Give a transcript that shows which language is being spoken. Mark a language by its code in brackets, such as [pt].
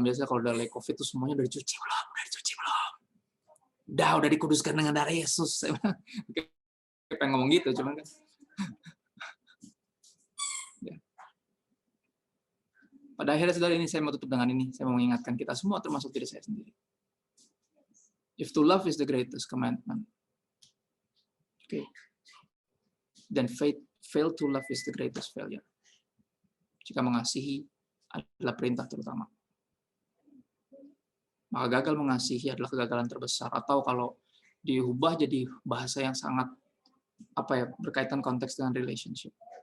[id] Biasa kalau udah lagi COVID itu semuanya udah dicuci belum? Udah dikuduskan dengan darah Yesus. Saya pengen ngomong gitu, cuman kan. Ya. Pada akhirnya, saudara, ini saya mau tutup dengan ini. Saya mau mengingatkan kita semua, termasuk diri saya sendiri. [en] If to love is the greatest commandment, okay, then fail to love is the greatest failure. [id] Jika mengasihi adalah perintah terutama, maka gagal mengasihi adalah kegagalan terbesar. Atau kalau diubah jadi bahasa yang sangat berkaitan konteks dengan relationship.